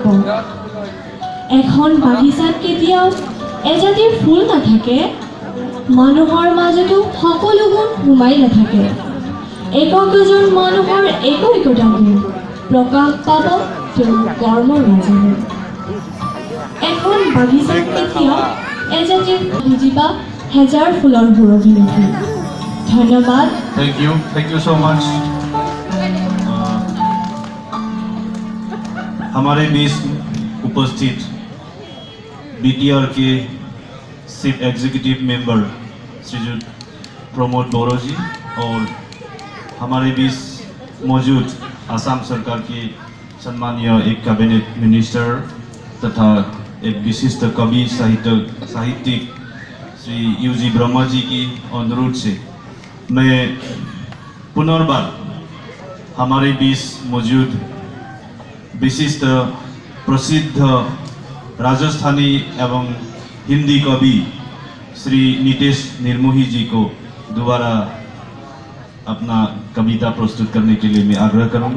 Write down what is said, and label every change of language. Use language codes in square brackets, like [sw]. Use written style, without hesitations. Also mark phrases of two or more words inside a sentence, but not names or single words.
[as] এখন বাগিচাত কেতিয়াও এজাতিৰ ফুল নাথাকে, মানুহৰ মাজতো সকলো গুণ সোমাই নাথাকে। একক এজন মানুহৰ একো একোটা গুণ প্ৰকাশ পাব তেওঁৰ কৰ্মৰ মাজেৰে। এখন বাগিচাত কেতিয়াও এজাতিৰ বুজিবা হেজাৰ ফুলৰ সুৰভি নেকি। ধন্যবাদ। [en] Thank you so much. [hi] हमारे बीच उपस्थित बीटीआर के [en] chief executive member [hi] श्रीजुत प्रमोद बोरो जी और हमारे बीच मौजूद असम सरकार के सम्मानीय एक [en] cabinet minister [hi] तथा एक विशिष्ट कवि साहित्यिक श्री यूजी ब्रह्मा जी की अनुरोध से मैं पुनर्बार हमारे बीच मौजूद विशिष्ट प्रसिद्ध राजस्थानी एवं हिंदी कवि श्री नितेश निर्मोही जी को दोबारा अपना कविता प्रस्तुत करने के लिए मैं आग्रह करूंगा।